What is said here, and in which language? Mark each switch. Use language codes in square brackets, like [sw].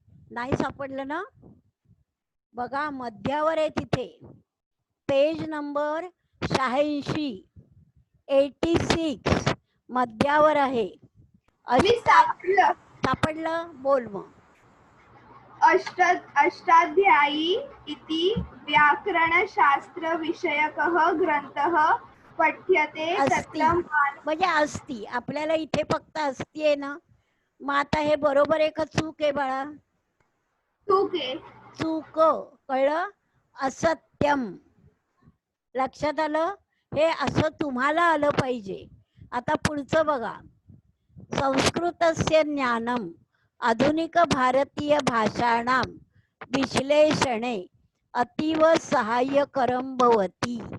[mr] नाही सापडलं ना? बघा मध्यावर आहे तिथे, पेज नंबर 86, 86 मध्यावर आहे. सापडलं. सापडलं? बोल मग. [sa] अष्टाध्यायी इति व्याकरणशास्त्र विषयकः ग्रंथः पठ्यते अस्ति तत्र [mr] म्हणजे अस्ति. आपल्याला इथे फक्त अस्ति आहे ना. मग आता हे बरोबर आहे का चूक आहे बाळा? चूक आहे. चूक. कळलं? असत्यम. लक्षात आलं? हे असं तुम्हाला आलं पाहिजे. आता पुढचं बघा. [sa] संस्कृतस्य ज्ञानम आधुनिक भारतीय भाषाणां विश्लेषणे अतीव सहाय्यकरं भवति.